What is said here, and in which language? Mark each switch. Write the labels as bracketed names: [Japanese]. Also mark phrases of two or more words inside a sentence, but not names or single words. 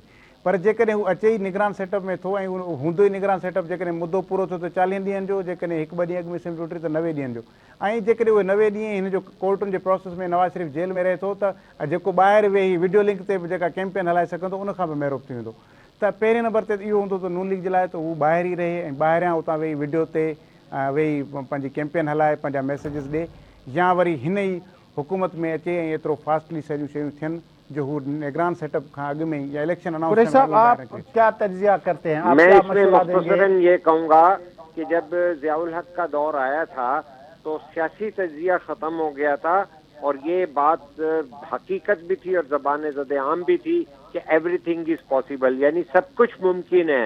[Sindhi] पर जेकॾहिं हू अचे ई निगरान सेटअप में थो ऐं हूंदो ई निगरान सेटअप जेकॾहिं मुदो पूरो थियो त 40 ॾींहंनि जो, जेकॾहिं 1-2 ॾींहं अॻु में सिम टुटी त 90 ॾींहंनि जो, ऐं जेकॾहिं उहे 90 ॾींहं हिन जो कोर्टुनि जे प्रोसेस में नवाज़ शरीफ़ जेल में रहे थो त जेको ॿाहिरि वेही वीडियो लिंक ते बि जेका कैंपेन हलाए सघंदो उनखां बि महिरूप थी वेंदो। त पहिरें नंबर ते इहो हूंदो त नून लीग जे लाइ त हू ॿाहिरि ई रहे ऐं ॿाहिरियां उतां वेही वीडियो ते वेही पंहिंजी कैंपेन हलाए पंहिंजा मैसेजिस ॾिए, या वरी हिन ई हुकूमत में अचे ऐं एतिरो फास्टली सॼियूं शयूं थियनि जो हू निगरान सेटअप खां अॻु में या इलेक्शन [Urdu] قریشی صاحب آپ کیا تجزیہ کرتے ہیں؟ میں اس میں مختصراً یہ کہوں گا کہ جب ضیاء الحق کا دور آیا تھا تو سیاسی تجزیہ ختم ہو گیا تھا، اور یہ بات حقیقت بھی تھی اور زبان زد عام بھی تھی کہ [English] everything is possible, [Urdu] یعنی سب کچھ ممکن ہے۔